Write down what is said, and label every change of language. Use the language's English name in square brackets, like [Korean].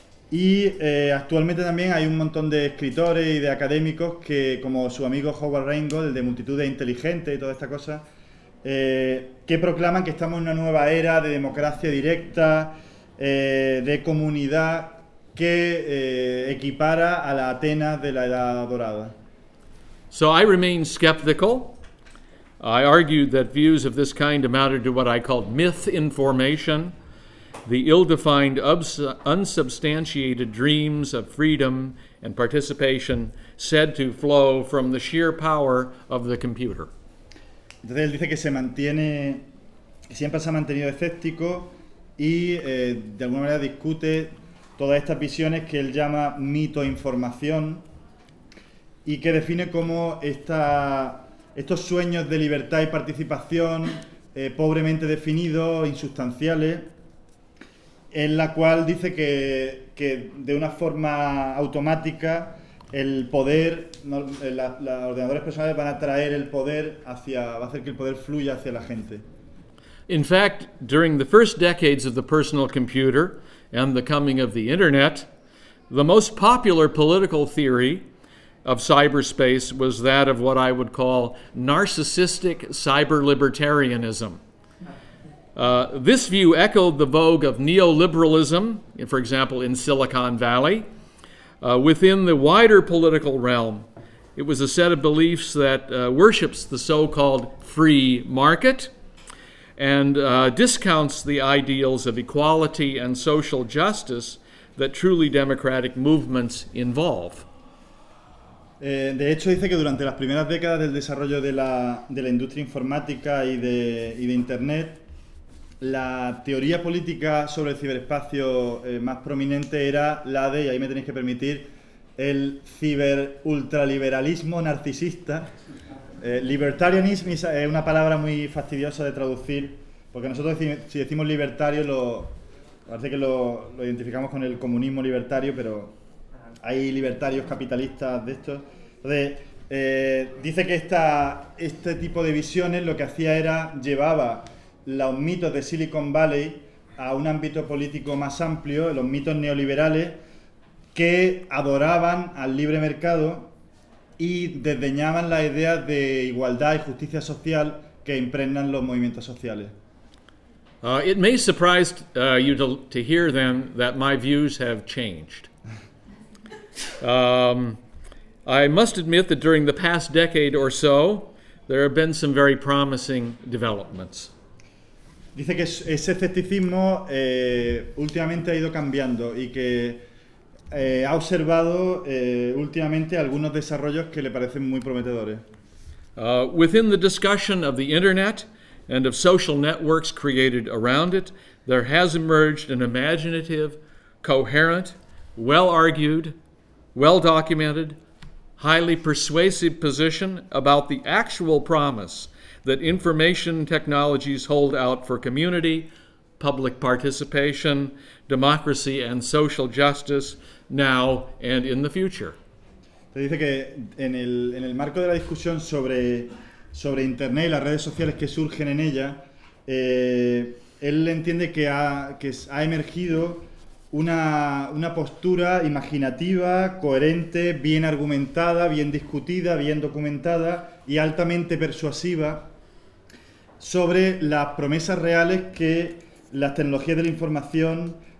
[Spanish] y actualmente también hay un montón de escritores y de académicos que, como su amigo Howard Rheingold, el de Multitudes Inteligentes y toda esta cosa, que proclaman que estamos en una nueva era de democracia directa, de comunidad, que equipara a la Atenas de la Edad Dorada. [English] So I remain skeptical. I argued that views of this kind amounted to what I called myth information, the ill-defined, unsubstantiated dreams of freedom and participation said to flow from the sheer power of the computer. [Spanish] Entonces él dice que siempre se ha mantenido escéptico y de alguna manera discute todas estas visiones que él llama mito-información y que define como estos sueños de libertad y participación pobremente definidos, insustanciales, en la cual dice que de una forma automática el poder, los ordenadores personales van a traer el poder va a hacer que el poder fluya hacia la gente. [English] In fact, during the first decades of the personal computer and the coming of the internet, the most popular political theory of cyberspace was that of what I would call narcissistic cyber libertarianism. This view echoed the vogue of neoliberalism, for example, in Silicon Valley. Within the wider political realm, it was a set of beliefs that worships the so-called free market and discounts the ideals of equality and social justice that truly democratic movements involve. [Spanish] De hecho, dice que durante las primeras décadas del desarrollo de la industria informática y de Internet, la teoría política sobre el ciberespacio más prominente era la de, y ahí me tenéis que permitir, el ciberultraliberalismo narcisista. Libertarianism es una palabra muy fastidiosa de traducir, porque nosotros si decimos libertario, parece que lo identificamos con el comunismo libertario, pero hay libertarios capitalistas de estos. Dice que este tipo de visiones lo que hacía era llevaba los mitos de Silicon Valley a un ámbito político más amplio, los mitos neoliberales, que adoraban al libre mercado y desdeñaban la idea de igualdad y justicia social que impregnan los movimientos sociales. [English] It may surprise you to hear then that my views have changed. I must admit that during the past decade or so, there have been some very promising developments. [Spanish] Dice que ese escepticismo últimamente ha ido cambiando y que ha observado últimamente algunos desarrollos que le parecen muy prometedores. [English] Within the discussion of the internet and of social networks created around it, there has emerged an imaginative, coherent, well-argued, well-documented, highly persuasive position about the actual promise that information technologies hold out for community, public participation, democracy and social justice now and in the future. [Spanish] Te dice que en el marco de la discusión sobre internet y las redes sociales que surgen en ella, él entiende que ha emergido una postura imaginativa, coherente, bien argumentada, bien discutida, bien documentada y altamente persuasiva sobre las promesas reales que las tecnologías de la información